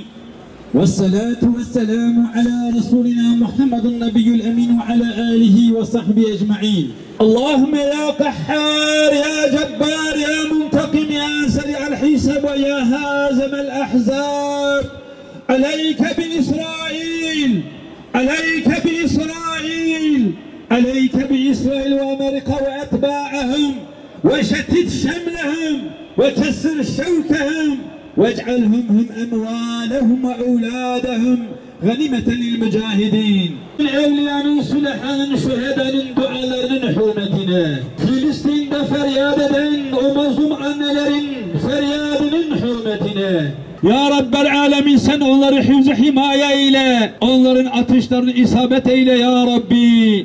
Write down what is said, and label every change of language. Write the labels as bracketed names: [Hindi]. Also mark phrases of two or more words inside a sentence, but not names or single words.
[Arabic] والصلاة والسلام على رسولنا محمد النبي الأمين وعلى آله وصحبه أجمعين. اللهم يا قهار، يا جبار، يا منتقم، يا سريع الحساب ويا هازم الأحزاب. عليك بإسرائيل. عليك بإسرائيل. عليك بإسرائيل وأمريكا وأتباعهم وشتت شملهم وكسر شوكهم واجعلهم هم أموالهم وأولادهم غنيمة للمجاهدين. [Turkish] Evliyanın, sülahının, şühedanın dualarının hürmetine, Filistin'de feryat eden o mazlum annelerin feryadının hürmetine, [Arabic] يا رب العالمين [Turkish] sen onları hifz-i himaye eyle, onların atışlarını isabet eyle [Arabic] يا رب.